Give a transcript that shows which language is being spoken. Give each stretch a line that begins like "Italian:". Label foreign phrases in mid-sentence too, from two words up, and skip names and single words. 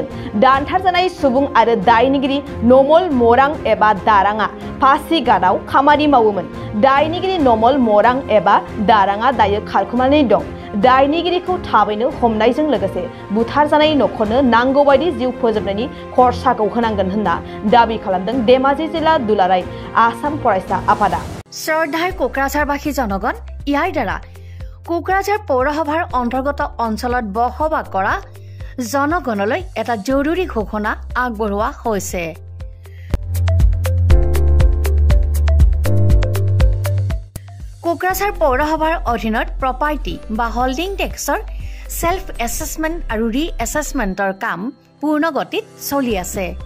Bodo: दानथारजानाय सुबुं आरो दायनिगिरि नमल मोरां एबा दारांआ पासीघाटआव खामानि मावोमोन। दायनिगिरि नमल मोरां एबा दारांआ दायो खारखोमानानै दं। दायनिगिरिखौ थाबैनो हमनायजों लोगोसे बुथारजानाय नखरनो नांगौ बायदि जिउ फोजोबनायनि खरसाखौ होनांगोन होनना दाबि खालामदों धेमाजि जिल्ला दुलाराय आसाम फरायसा आफादा।
Assamese: শ্ৰদ্ধাৰ কোকৰাঝাৰবাসী জনগণ, ইয়াৰ দ্বাৰা কোকৰাঝাৰ পৌৰসভাৰ অন্তৰ্গত অঞ্চলত বসবাস কৰা জনগণলৈ এটা জৰুৰী ঘোষণা আগবঢ়োৱা হৈছে। কোকৰাঝাৰ পৌৰসভাৰ অধীনত প্ৰপাৰ্টি বা
English: holding tax self assessment
Assamese: আৰু
English: re assessment
Assamese: কাম পূৰ্ণ গতিত চলি আছে।